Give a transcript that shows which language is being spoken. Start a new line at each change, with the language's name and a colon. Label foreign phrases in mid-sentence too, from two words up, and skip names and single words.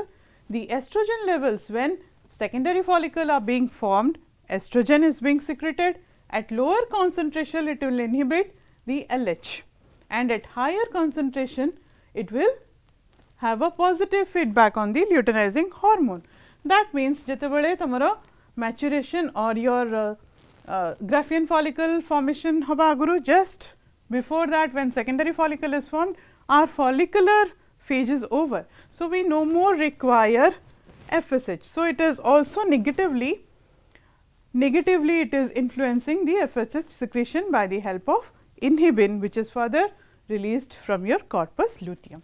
English: The estrogen levels, when secondary follicle are being formed, estrogen is being secreted. At lower concentration, it will inhibit the LH, and at higher concentration, it will have a positive feedback on the luteinizing hormone. That means,
Odia: ଯେତେବେଳେ ତୁମର
English: maturation or your Graafian follicle formation
Odia: ହେବା ଆଗରୁ,
English: just before that when secondary follicle is formed, our follicular phase is over. So, we no more require FSH. So, it is also negatively it is influencing the FSH secretion by the help of inhibin, which is further released from your corpus luteum.